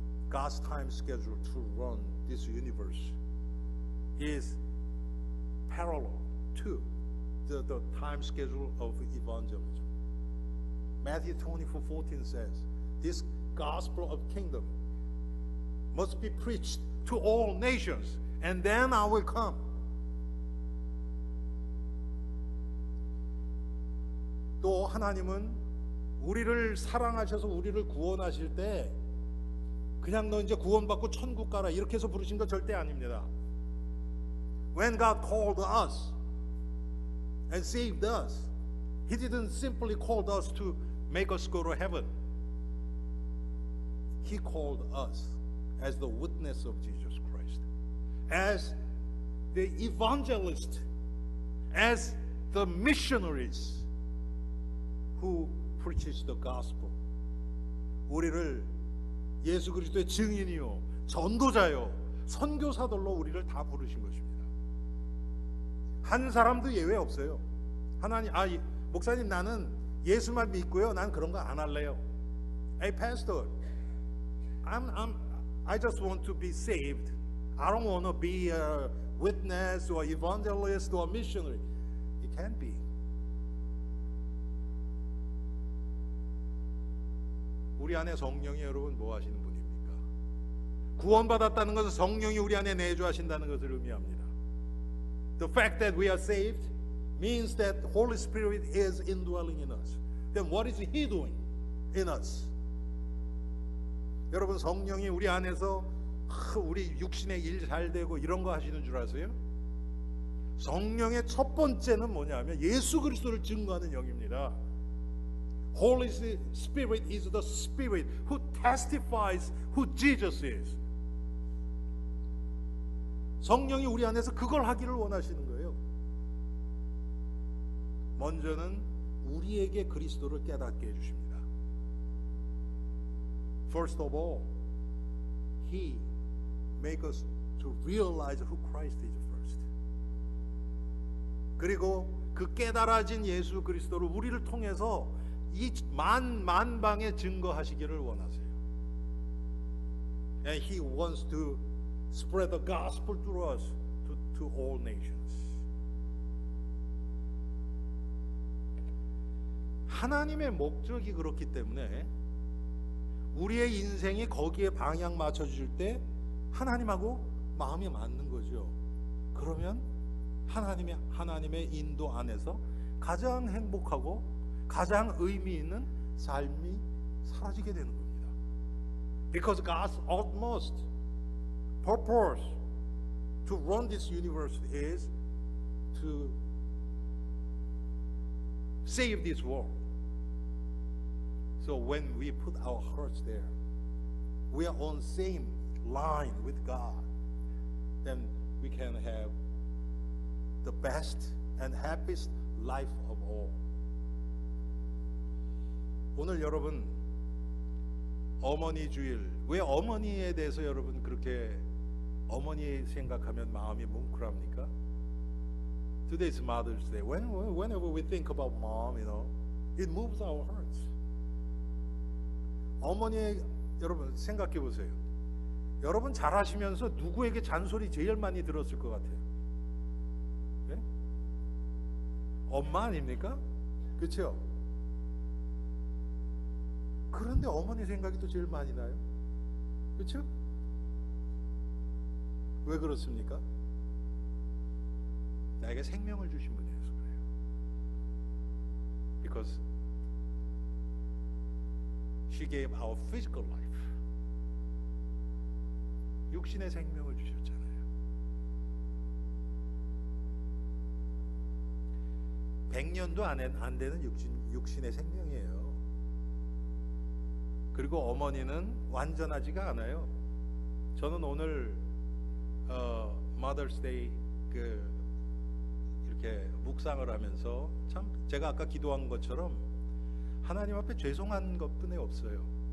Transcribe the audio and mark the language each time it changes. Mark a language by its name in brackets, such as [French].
[English] God's time schedule to run this universe is parallel to the time schedule of evangelism. Matthew 24:14 says, this gospel of kingdom must be preached to all nations, and then I will come. [Korean] 또 하나님은 우리를 사랑하셔서 우리를 구원하실 때 그냥 너 이제 구원받고 천국 가라 이렇게 해서 부르신 거 절대 아닙니다. [English] When God called us and saved us, He didn't simply call us to make us go to heaven. He called us as the witness of Jesus Christ, as the evangelist, as the missionaries who preaches the gospel. [Korean] 우리를 예수 그리스도의 증인이요, 전도자요, 선교사들로 우리를 다 부르신 것입니다. 한 사람도 예외 없어요. 하나님, 목사님 나는 예수만 믿고요, 난 그런 거 안 할래요. [English] Hey pastor, I just want to be saved. I don't want to be a witness or evangelist or missionary. It can't be. [Korean] 우리 안에 성령이 여러분 뭐 하시는 분입니까? 구원받았다는 것은 성령이 우리 안에 내주하신다는 것을 의미합니다. [English] The fact that we are saved means that Holy Spirit is indwelling in us. Then what is He doing? in us. [Korean] 여러분, 성령이 우리 안에서 우리 육신의 일 잘 되고 이런 거 하시는 줄 아세요? 성령의 첫 번째는 뭐냐면 예수 그리스도를 증거하는 영입니다. [English] Holy Spirit is the Spirit who testifies who Jesus is. [Korean] 성령이 우리 안에서 그걸 하기를 원하시는 거예요. 먼저는 우리에게 그리스도를 깨닫게 해주십니다. [English] First of all, He makes us to realize who Christ is first. [Korean] 그리고 그 깨달아진 예수 그리스도를 우리를 통해서 이 만방에 증거하시기를 원하세요. [English] And He wants to spread the gospel through us to all nations. [Korean] 하나님의 목적이 그렇기 때문에 우리의 인생이 거기에 방향 맞춰줄 때 하나님하고 마음이 맞는 거죠. 그러면 하나님의 인도 안에서 가장 행복하고 가장 의미 있는 삶이 사라지게 되는 겁니다. [English] Because God's utmost purpose to run this universe is to save this world. So when we put our hearts there, we are on same line with God. Then we can have the best and happiest life of all. [Korean] 오늘 여러분 어머니 주일, 왜 어머니에 대해서 여러분 그렇게 어머니 생각하면 마음이 뭉클합니까? [English] Today is Mother's Day. Whenever we think about mom, it moves our hearts. [Korean] 어머니 여러분 생각해 보세요. 여러분 잘하시면서 누구에게 잔소리 제일 많이 들었을 것 같아요? 네? 엄마 아닙니까? 그렇죠? 그런데 어머니 생각이 또 제일 많이 나요. 그렇죠? 왜 그렇습니까? 나에게 생명을 주신 분이어서 그래요. [English] Because she gave our physical life. [Korean] 육신의 생명을 주셨잖아요. (100년도) 안 되는 육신의 생명이에요. 그리고 어머니는 완전하지가 않아요. 저는 오늘 Mother's Day 이렇게 묵상을 하면서 참 제가 아까 기도한 것처럼 하나님 앞에 죄송한 것뿐이 없어요.